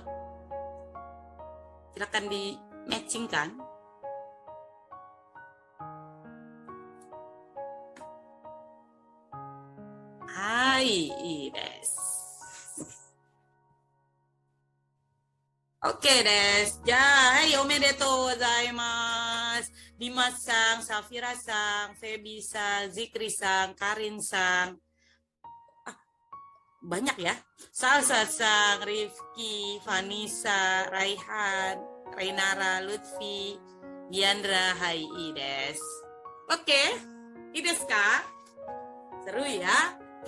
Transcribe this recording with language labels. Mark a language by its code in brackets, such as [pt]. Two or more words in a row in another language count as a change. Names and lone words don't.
[id] Silakan di matchingkan. [ja] はい、です. オーケーです. はい、おめでとうございます. Dimas-san, Safira-san, Febi-san, Zikri-san, Karin-san. [id] Banyak ya. Salsa-san, Rifki, Vanessa, Raihan, Rainara, Lutfi, Diandra, hai Ides. Oke, Ides kak? Seru ya?